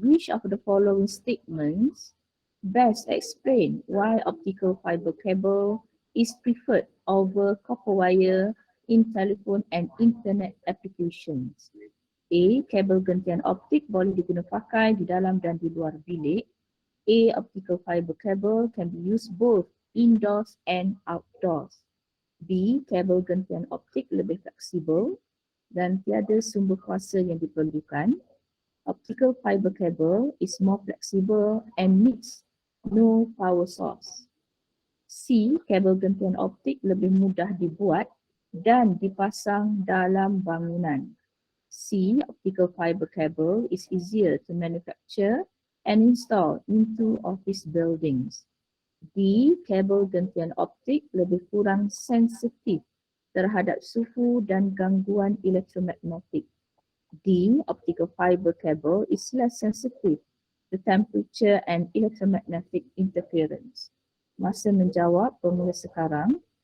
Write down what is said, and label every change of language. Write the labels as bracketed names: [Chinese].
[English] Which of the following statements best explain why optical fiber cable is preferred over copper wire in telephone and internet applications? A. [Malay] Kabel gentian optik boleh digunakan pakai di dalam dan di luar bilik. A. [English] Optical fiber cable can be used both indoors and outdoors. B. [Malay] Kabel gentian optik lebih fleksibel dan tiada sumber kuasa yang diperlukan. [English] Optical fiber cable is more flexible and needs no power source. C. [Malay] Kabel gentian optik lebih mudah dibuat dan dipasang dalam bangunan. C. [English] Optical fiber cable is easier to manufacture and install into office buildings. D. [Malay] Kabel gentian optik lebih kurang sensitif terhadap suhu dan gangguan elektromagnetik. D. [English] Optical fiber cable is less sensitive to temperature and electromagnetic interference. [Malay] Masa menjawab pemula sekarang.